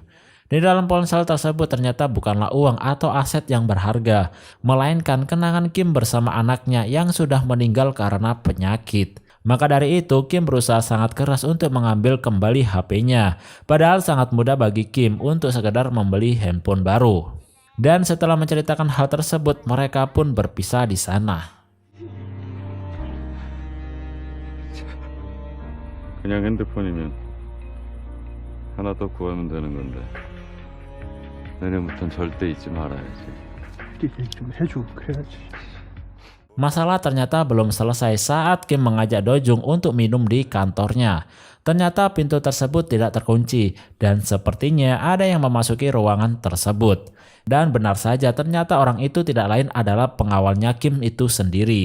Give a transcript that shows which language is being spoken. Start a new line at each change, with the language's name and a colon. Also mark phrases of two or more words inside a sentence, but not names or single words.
Indonesian: Di dalam ponsel tersebut ternyata bukanlah uang atau aset yang berharga, melainkan kenangan Kim bersama anaknya yang sudah meninggal karena penyakit. Maka dari itu Kim berusaha sangat keras untuk mengambil kembali HP-nya, padahal sangat mudah bagi Kim untuk sekedar membeli handphone baru. Dan setelah menceritakan hal tersebut, mereka pun berpisah di sana.
Korean: 그냥 핸드폰이면 하나 더 구하면 되는 건데 내년부턴 절대 잊지 말아야지. 얘기 좀 해줘. 그래야지.
Indonesian: Masalah ternyata belum selesai saat Kim mengajak Dojung untuk minum di kantornya. Ternyata pintu tersebut tidak terkunci dan sepertinya ada yang memasuki ruangan tersebut. Dan benar saja ternyata orang itu tidak lain adalah pengawalnya Kim itu sendiri.